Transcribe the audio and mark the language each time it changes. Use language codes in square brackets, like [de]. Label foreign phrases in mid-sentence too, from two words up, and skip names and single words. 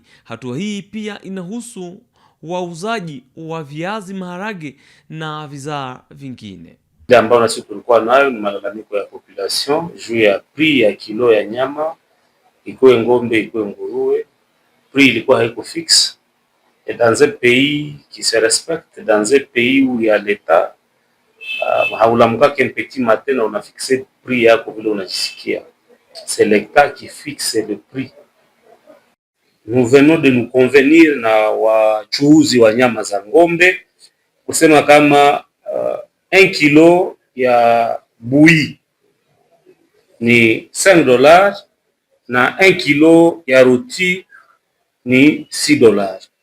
[sw] Hatua hii pia inahusu wauzaji wa viazi, maharage na vizaa vingine. Ambao nasi tulikuwa nayo ni malalamiko ya population juu ya prix ya kilo ya nyama, ikuwe ngombe ikuwe nguruwe. Prix ilikuwa haiko fixe. [fr] Et dans un pays qui se respecte, dans un pays où il y a l'État, haulamuka qu'un petit matin on a fixé [sw] prix yako vile unajisikia. [fr] C'est l'État qui fixe le prix. Nous venons de nous convenir [sw] na wachuuzi wa nyama za ngombe kusema kama 1 kilo ya bui ni $5 na 1 kilo ya roti ni $6.